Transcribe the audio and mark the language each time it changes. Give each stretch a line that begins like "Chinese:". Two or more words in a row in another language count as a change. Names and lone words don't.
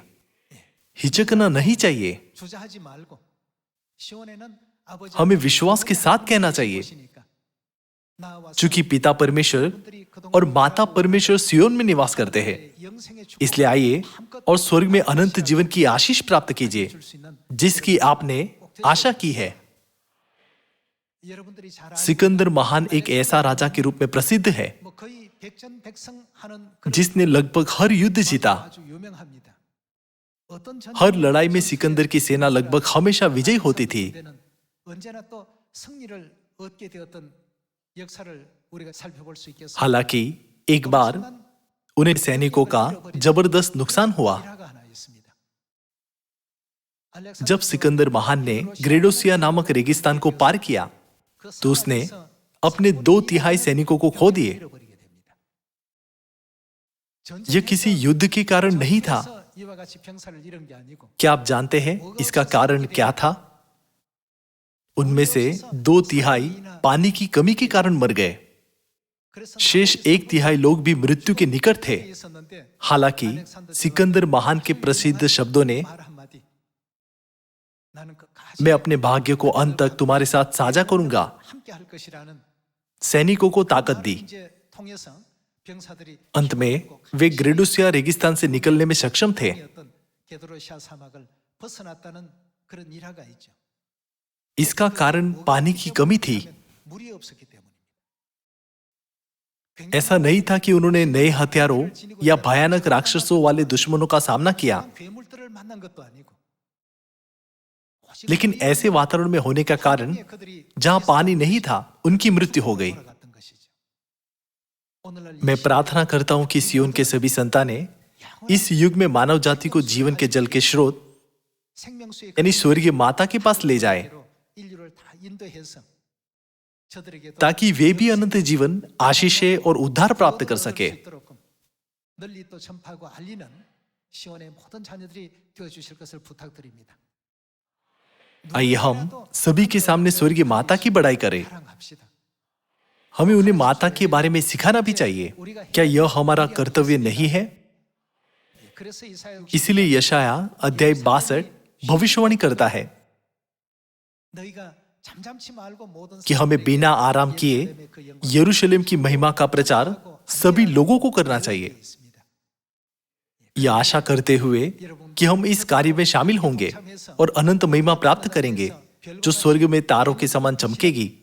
Hindi: हिचकना नहीं चाहिए।
Korean: 주저하지 말고 시온에는 아버지
Hindi: हमें विश्वास के साथ कहना चाहिए,
Korean: 보시니까 나와서
Hindi: चूंकि पिता परमेश्वर और माता परमेश्वर सियोन में निवास करते हैं।
Korean: 영생의 축복
Hindi: इसलिए आइए और स्वर्ग में अनंत जीवन की आशीष प्राप्त कीजिए,
Korean: 줄 수 있는
Hindi: जिसकी आपने आशा की है।
Korean: 여러분들이 잘 아는
Hindi: सिकंदर महान एक ऐसा राजा के रूप में प्रसिद्ध है
Korean: 뭐 거의 백전백승하는 그런
Hindi: जिसने लगभग हर युद्ध जीता।
Korean: 아주 유명합니다. 어떤
Hindi: हर लड़ाई में सिकंदर की सेना लगभग हमेशा विजयी होती थी।
Korean: 때는 언제나 또 승리를 얻게 되었던 역사를 우리가 살펴볼 수 있겠습니다.
Hindi: हालांकि एक बार उन्हें सैनिकों का जबरदस्त नुकसान हुआ।
Korean: 일화가 하나 있습니다.
Hindi: जब सिकंदर महान ने ग्रेडोसिया नामक रेगिस्तान को पार किया, तो उसने अपने 2/3 सैनिकों को खो दिए।
Korean: 잃어버리게 됩니다.
Hindi: यह किसी युद्ध के कारण नहीं था।
Korean: 전쟁에서 이와 같이 병사를 잃은 게 아니고
Hindi: क्या आप जानते हैं इसका कारण क्या था? उनमें से 2/3 पानी की कमी के कारण मर गए।
Korean: 그래서
Hindi: शेष 1/3 लोग भी मृत्यु के निकट थे।
Korean: 있었는데
Hindi: हालांकि सिकंदर महान के प्रसिद्ध शब्दों ने
Korean: 말 한마디 나는
Hindi: मैं अपने भाग्य को अंत तक तुम्हारे साथ साझा करूंगा,
Korean: 함께 할 것이라는
Hindi: सैनिकों को ताकत दी।
Korean: 이제 통해서 병사들이
Hindi: अंत में वे ग्रेडोसिया रेगिस्तान से निकलने में सक्षम थे।
Korean: 어떤 게드로시아 사막을 벗어났다는 그런 일화가 있죠.
Hindi: इसका कारण पानी की कमी थी।
Korean: 물이 없었기 때문입니다.
Hindi: ऐसा नहीं था कि उन्होंने नए हथियारों या भयानक राक्षसों वाले दुश्मनों का सामना किया,
Korean: 괴물들을 만난 것도 아니고
Hindi: लेकिन ऐसे वातावरण में होने का कारण जहां पानी नहीं था, उनकी मृत्यु हो गई।
Korean: 돌아갔던 것이죠. 오늘날
Hindi: मैं प्रार्थना करता हूं कि सियोन के सभी संतानें इस युग में मानव जाति को जीवन के जल के स्रोत
Korean: 생명수의
Hindi: यानी स्वर्गीय माता के पास ले जाए,
Korean: 그대로 인류를 다 인도해서 저들에게도
Hindi: ताकि वे भी अनंत जीवन, आशीषें और उद्धार प्राप्त कर सके।
Korean: 널리 또 전파하고 알리는 시온의 모든 자녀들이 되어 주실 것을 부탁드립니다.
Hindi: आइए हम सभी के सामने स्वर्गीय माता की बड़ाई करें।
Korean: 사랑합시다.
Hindi: हमें उन्हें माता के बारे में सिखाना भी चाहिए। क्या यह हमारा कर्तव्य नहीं है?
Korean: 그래서 이사야
Hindi: इसीलिए यशाया अध्याय 62 भविष्यवाणी करता है
Korean: 너희가 잠잠치 말고 모든
Hindi: कि हमें बिना आराम किए यरूशलेम की महिमा का प्रचार सभी लोगों को करना चाहिए। यह आशा करते हुए कि हम इस कार्य में शामिल होंगे और अनंत महिमा प्राप्त करेंगे जो स्वर्ग में तारों के समान चमकेगी।
Korean: 영광을